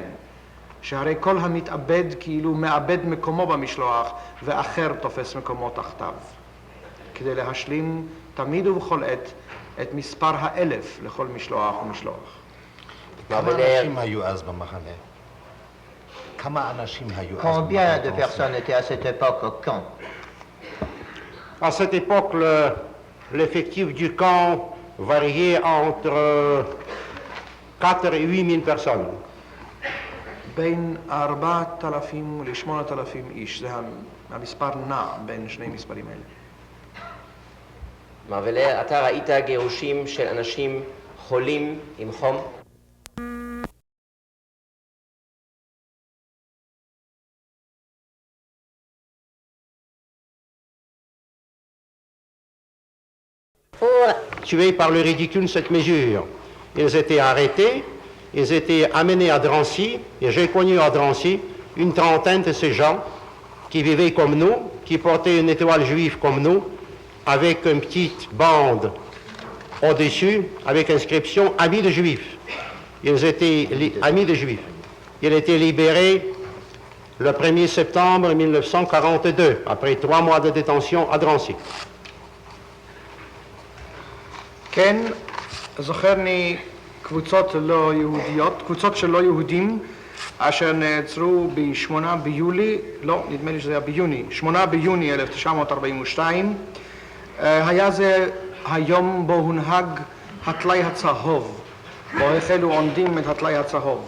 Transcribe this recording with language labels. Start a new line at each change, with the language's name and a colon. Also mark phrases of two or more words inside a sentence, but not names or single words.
Hebrew: שהרי כל המתאבד כאילו מאבד מקומו במשלוח ואחר תופס מקומו תחתיו. כדי להשלים תמיד ובכל עת את מספר 1000 לכל משלוח ומשלוח. כמה אנשים היו אז במחנה? כמה אנשים היו אז במחנה?
French: Combien de personnes étaient à cette époque au camp? À cette époque, l'effectif du camp variait entre 4 et 8 000 personnes.
Hebrew: בין 4,000 ל-8,000 איש, זה המספר נע בין שני מספרים אלה. מר ולר, אתה ראית גירושים של אנשים חולים עם חום?
French: Tués par le ridicule de cette mesure. Ils étaient arrêtés, ils étaient amenés à Drancy, et j'ai connu à Drancy une trentaine de ces gens qui vivaient comme nous, qui portaient une étoile juive comme nous, avec une petite bande au-dessus, avec inscription « Amis de Juifs ». Ils étaient amis de Juifs. Ils étaient libérés le 1er septembre 1942, après 3 mois de détention à Drancy.
Hebrew: כן, זוכרני קבוצות לא יהודיות, קבוצות של לא יהודים, אשר נעצרו ב-8 ביולי, לא, נדמה לי שזה היה ביוני, 8 ביוני 1942. היה זה היום בו הונהג הטלאי הצהוב, בו החלו עונדים את הטלאי הצהוב.